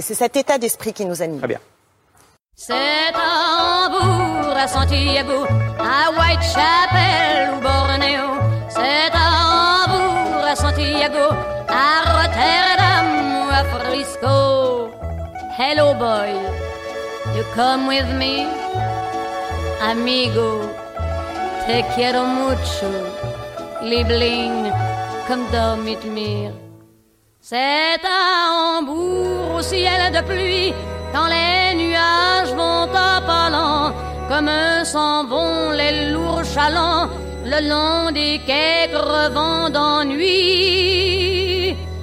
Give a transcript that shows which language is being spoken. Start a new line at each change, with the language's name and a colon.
French: C'est cet état d'esprit qui nous anime. Très bien. C'est Tambour à Santiago, à Whitechapel ou Bornéo. C'est Tambour à Santiago, à Rotterdam ou à Frisco.
English: Hello boy, you come with me?
Spanish: Amigo, te quiero mucho.
English: Liebling, come dorm with me.
French: C'est Tambour au ciel de pluie, quand les nuages vont à pas lents, comme s'en vont les lourds chalands le long des quais crevant d'ennui.